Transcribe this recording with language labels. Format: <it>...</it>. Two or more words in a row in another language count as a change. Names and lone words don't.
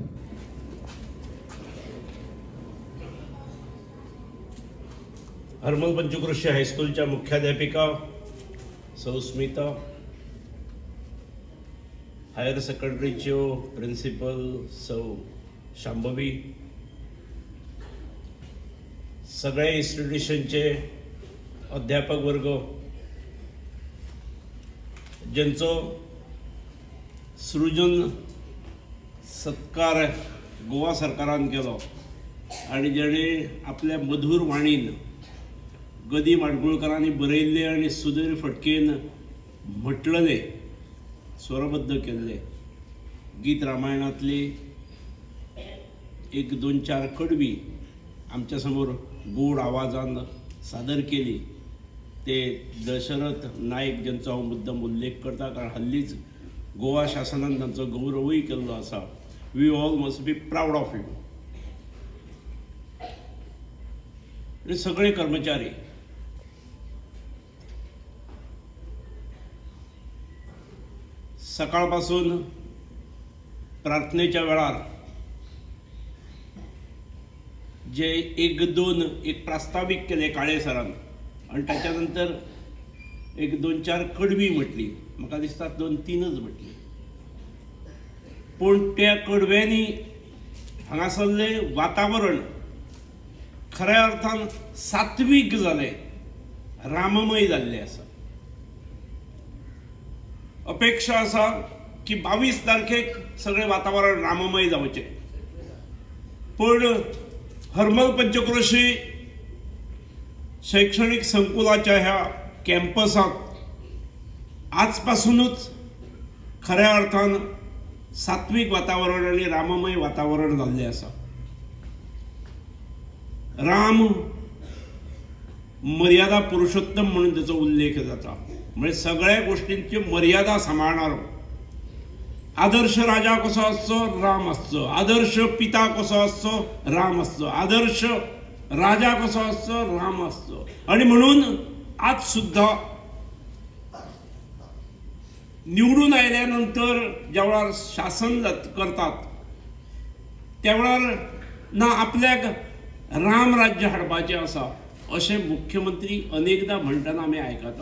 <kok>हरमल पंचक्रोशी हायस्कूलच्या मुख्याध्यापिका सौ स्मिता, हायर सेकंडरीच्यो प्रिन्सिपल सौ शांभवी, सगळे इन्स्टिट्यूशनचे अध्यापक वर्ग ज्यांचो सृजन सत्कार गोवा सरकारान केलो आणि जेणे आपल्या मधुर वाणीन गदी माडगुळकरांनी बरयल्ले आणि सुधीर फडकेन म्हटलेले, स्वरबद्ध केल्ले गीत रामायणातली एक दोन चार कडवी आमच्या समोर गोड आवाजान सादर केली. ते दशरथ नायक ज्यांचो हांव मुद्दम उल्लेख करता, कारण हल्लीच गोवा शासनान तांचो गौरवूय केल्लो आसा.</kok> <en>We all must be proud of you.</en> <kok>आणि सगळे कर्मचारी सकाळपासून प्रार्थनेच्या वेळार जे एक प्रास्ताविक केले काळे सरान आणि त्याच्यानंतर एक दोन चार कडवी म्हटली. म्हाका दिसता दोन तीनच म्हटली, पण त्या कडव्यांनी हांगासरले वातावरण खऱ्या अर्थान सात्विक जाले, राममय जाल्ले आसा. अपेक्षा आसा की 22 तारखेक सगळे वातावरण राममय जावचे, पण हरमल पंचक्रोशी शैक्षणिक संकुलाच्या ह्या कॅम्पसात आजपासूनच खऱ्या अर्थान सात्विक वातावरण आणि राममय वातावरण जाल्लें आसा. राम मर्यादा पुरुषोत्तम म्हणून त्याचा उल्लेख जाता, म्हणजे सगळ्या गोष्टींची मर्यादा सांभाळणारो. आदर्श राजा कसो आसचो, राम आसचो. आदर्श पिता कसो आसचो, राम आसचो. आदर्श राजा कसो आसचो, राम आसचो. आणि म्हणून आज सुद्धा निवडून आयल्यानंतर ज्या वेळार शासन करतात त्या वेळार ना आपल्याक राम राज्य हाडपाचें आसा अशें मुख्यमंत्री अनेकदा म्हणटना आमी आयकतात.</kok>